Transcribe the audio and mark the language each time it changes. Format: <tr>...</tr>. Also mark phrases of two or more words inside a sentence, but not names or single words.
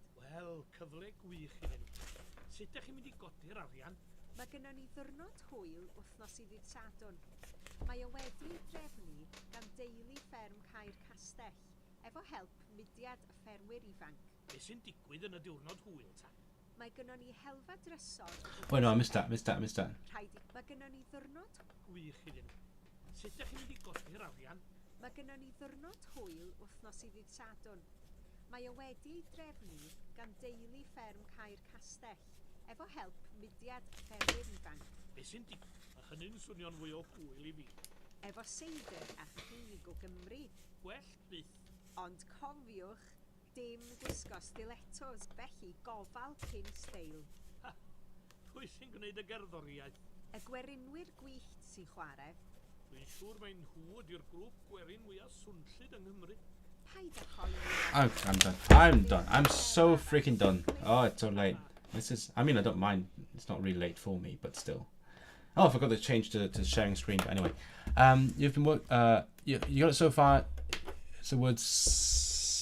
<cy>Wel, cyfle gwych iddyn nhw. Sut ydych chi'n mynd i godi'r arian? Mae gennym ni ddiwrnod hwyl wythnos i ddydd Sadwrn. Mae o wedi ei drefnu gan deulu fferm Caer Castell efo help mudiad y ffermwyr ifanc. Be sy'n digwydd yn y diwrnod hwyl ta? Mae gennym ni helfa drysor...</cy> <en>Oh no, I missed that.</en> <cy>Mae gennym ni ddiwrnod... Gwych iddyn nhw. Sut ydych chi'n mynd i godi'r arian? Mae gennym ni ddiwrnod hwyl wythnos i ddydd Sadwrn. Mae o wedi ei drefnu gan deulu fferm Caer Castell efo help mudiad y ffermwyr ifanc. Be sy'n digwydd? Hynny'n swnio'n fwy o hwyl i fi. Efo seidr a chig o Gymru. Gwell byth. Ond cofiwch dim gwisgo stilettos. Felly gofal cyn steil. Pwy sy'n gwneud y gerddoriaeth? Y gwerinwyr gwyllt sy'n chwarae. Dwi'n siŵr mae nhw ydy'r grŵp gwerin mwyaf swnllyd yng Nghymru. Paid â phoeni.</cy> <en>I'm done. I'm done. I'm so freaking done. Oh, it's so late. I mean, I don't mind. It's not really late for me, but still. Oh, I forgot to change to sharing screen. But anyway, you've been you got it so far. It's the words.</en>